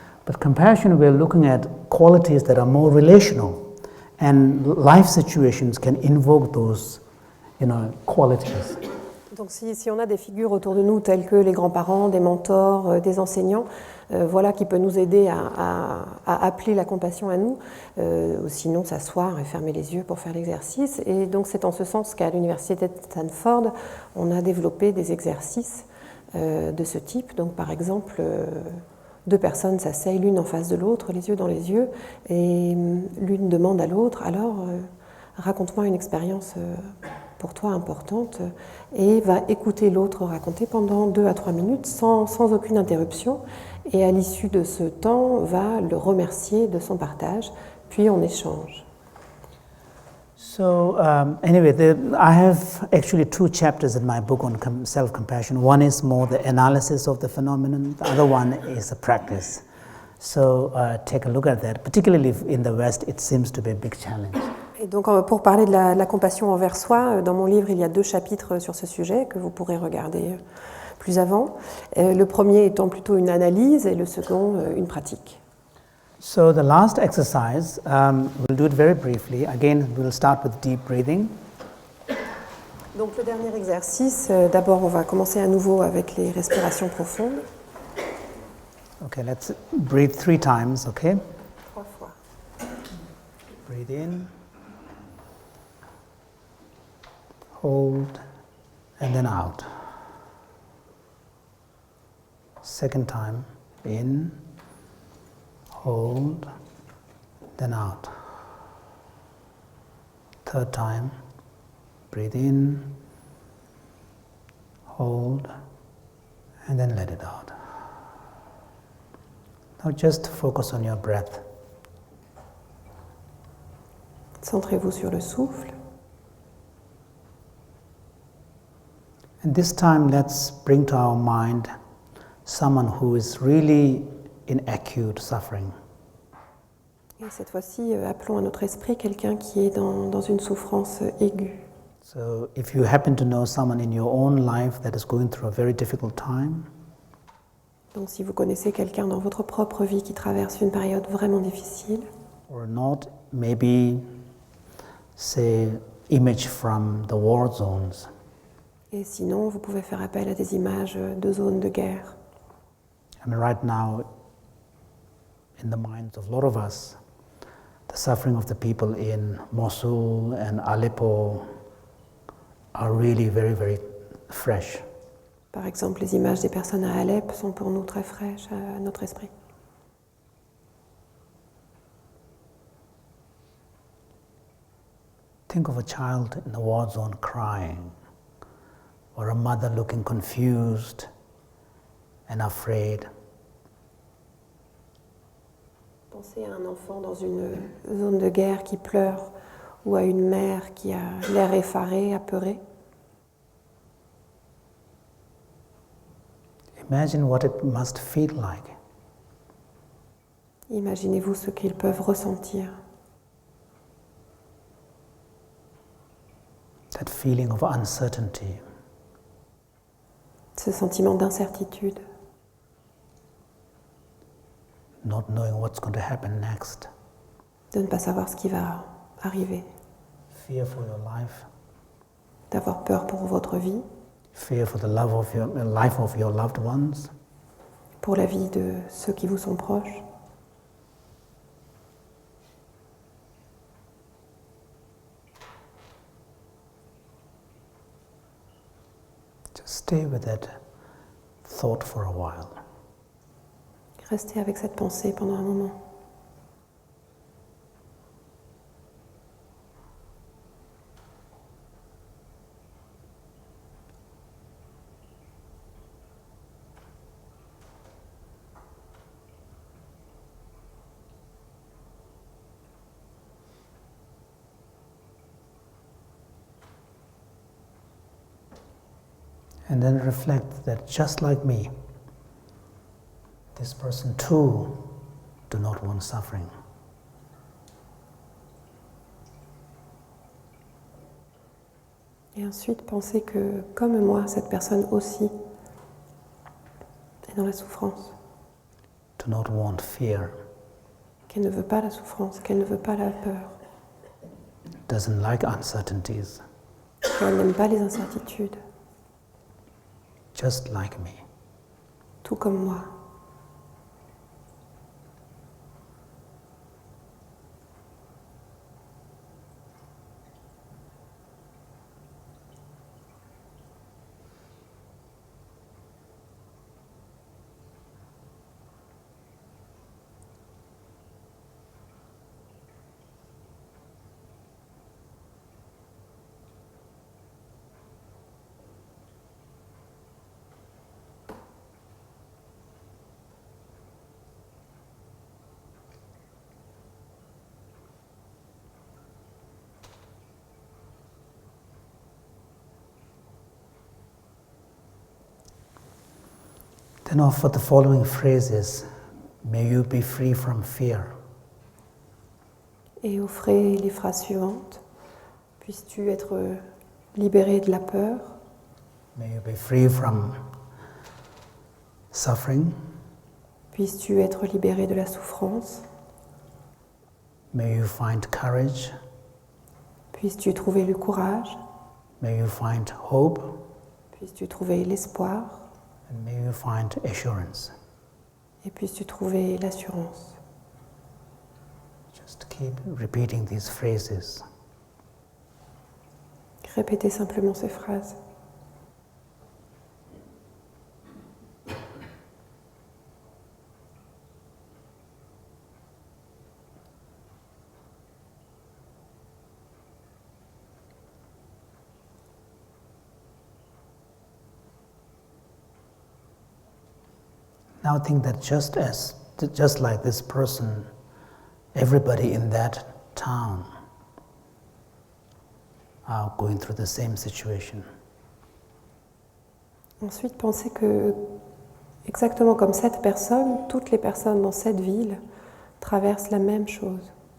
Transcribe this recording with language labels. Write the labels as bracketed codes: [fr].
[en] But compassion, we're looking at qualities that are more relational, and life situations can invoke those qualities. [fr] Donc si on a des figures autour de nous telles que les grands-parents, des mentors, des enseignants, voilà qui peut nous aider à appeler la compassion à nous, ou sinon s'asseoir et fermer les yeux pour faire l'exercice. Et donc c'est en ce sens qu'à l'université de Stanford, on a développé des exercices de ce type. Donc par exemple, 2 personnes s'asseyent l'une en face de l'autre, les yeux dans les yeux, et l'une demande à l'autre, alors raconte-moi une expérience pour toi importante, et va écouter l'autre raconter pendant 2 à 3 minutes sans aucune interruption, et à l'issue de ce temps va le remercier de son partage, puis on échange. [en] So anyway, I have actually 2 chapters in my book on self-compassion. One is more the analysis of the phenomenon, the other one is a practice. So take a look at that. Particularly in the West, it seems to be a big challenge. [fr] Et donc pour parler de la compassion envers soi, dans mon livre, il y a 2 chapitres sur ce sujet que vous pourrez regarder plus avant. Le premier étant plutôt une analyse et le second une pratique. [en] So the last exercise, we'll do it very briefly. Again, we'll start with deep breathing. [fr] Donc le dernier exercice, d'abord on va commencer à nouveau avec les respirations profondes. [en] Okay, let's breathe 3 times, okay? [fr] 3 fois. [en] Breathe in, hold, and then out. Second time, in, hold, then out. Third time, breathe in, hold, and then let it out. Now just focus on your breath. [fr] Centrez-vous sur le souffle. [en] And this time let's bring to our mind someone who is really in acute suffering. [fr] Et cette fois-ci, appelons à notre esprit quelqu'un qui est dans une souffrance aiguë. [en] So if you happen to know someone in your own life that is going through a very difficult time, [fr] donc si vous connaissez quelqu'un dans votre propre vie qui traverse une période vraiment difficile, [en] or not, maybe say image from the war zones. [fr] et sinon vous pouvez faire appel à des images de zones de guerre. [en] I mean, right now, in the minds of a lot of us, the suffering of the people in Mosul and Aleppo are really very, very fresh. [fr] Par exemple, les images des personnes à Alep sont pour nous très fraîches à notre esprit. [en] Think of a child in the war zone crying, or a mother looking confused and afraid. [fr] Pensez à un enfant dans une zone de guerre qui pleure, ou à une mère qui a l'air effarée, apeurée. [en] Imagine what it must feel like. [fr] Imaginez-vous ce qu'ils peuvent ressentir. [en] That feeling of uncertainty. [fr] Ce sentiment d'incertitude. [en] Not knowing what's going to happen next. [fr] De ne pas savoir ce qui va arriver. [en] Fear for your life. [fr] D'avoir peur pour votre vie. [en] Fear for the life of your loved ones. [fr] Pour la vie de ceux qui vous sont proches. [en] Just stay with that thought for a while. [fr] Restez avec cette pensée pendant un moment. [en] And then reflect that just like me, this person too do not want suffering. [fr] Et ensuite, pensez que, comme moi, cette personne aussi est dans la souffrance. [en] Do not want fear. [fr] Qu'elle ne veut pas la souffrance, qu'elle ne veut pas la peur. [en] Doesn't like uncertainties. [fr] Qu'elle n'aime pas les incertitudes. [en] Just like me. [fr] Tout comme moi. [en] Then offer the following phrases. May you be free from fear. [fr] Et offrez les phrases suivantes. Puisses-tu être libéré de la peur. [en] May you be free from suffering. [fr] Puisses-tu être libéré de la souffrance. [en] May you find courage. [fr] Puisses-tu trouver le courage. [en] May you find hope. [fr] Puisses-tu trouver l'espoir. [en] And may you find assurance. [fr] Et puisses-tu trouver l'assurance. [en] Just keep repeating these phrases. [fr] Répétez simplement ces phrases. [en] Now think that just like this person, everybody in that town are going through the same situation. [fr] Ensuite, pensez que, exactement comme cette personne, toutes les personnes dans cette ville traversent la même chose.